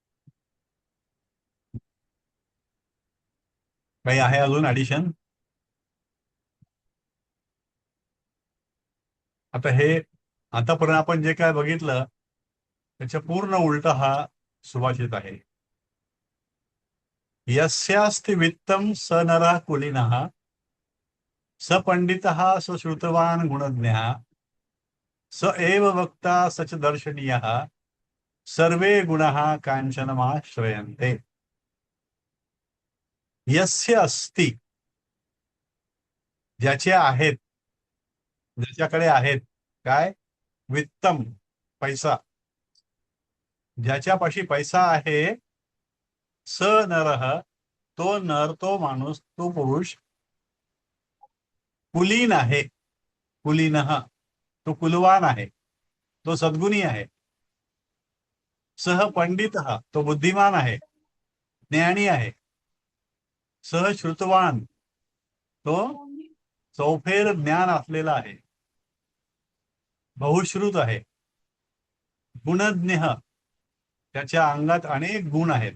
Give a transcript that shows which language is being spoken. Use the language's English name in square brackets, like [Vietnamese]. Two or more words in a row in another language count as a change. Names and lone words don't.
[Marathi] काही आहे अजून ऍडिशन? आता हे आतापर्यंत आपण जे काय बघितलं त्याच्या पूर्ण उलट हा सुभाषित आहे. [Sanskrit] यस्यास्ति वित्तं स नरः कुलीनः स पंडितः स श्रुतवान् गुणज्ञः स एव वक्ता स च दर्शनीयः सर्वे गुणः कांचनमाश्रयन्ते. यस्य अस्ति, [Marathi] ज्याचे आहेत, ज्याच्याकडे आहेत काय, वित्तम, पैसा, ज्याच्यापाशी पैसा आहे, [Sanskrit] स नरः, [Marathi] तो नर, तो माणूस, तो पुरुष, कुलीन आहे, कुलीनः, तो कुलवान आहे, तो सद्गुणी आहे, [Sanskrit] सह पंडितः, [Marathi] तो बुद्धिमान आहे, ज्ञानी आहे, [Sanskrit] सह श्रुतवान, [Marathi] तो चौफेर ज्ञान असलेला आहे, बहुश्रुत आहे, गुणज्ञ, त्याच्या अंगात अनेक गुण आहेत.